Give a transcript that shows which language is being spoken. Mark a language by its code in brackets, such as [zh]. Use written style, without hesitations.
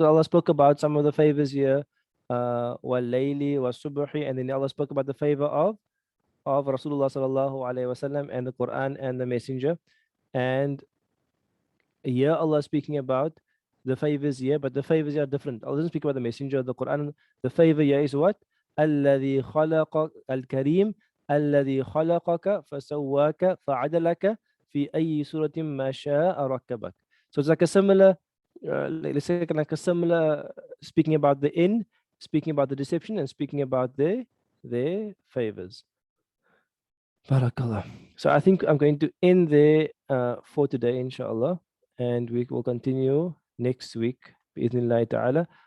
[en] Allah spoke about some of the favors here, wal-layli was-subhi, and then Allah spoke about the favor of Rasulullah sallallahu alaihi wasallam and the Quran and the Messenger. And here Allah speaking about the favors here, but the favors here are different. Allah doesn't speak about the Messenger, the Quran. The favor here is what? [ar] الذي خلق الكريم الذي خلقك فسواك فعدلك في أي سورة ما شاء ركبك. [en] So it's like a similar, let's say like a similar, speaking about the end, speaking about the deception, and speaking about their favors. Barakallah. So I think I'm going to end there for today, inshallah, and we will continue next week, bi'idhnillahi ta'ala.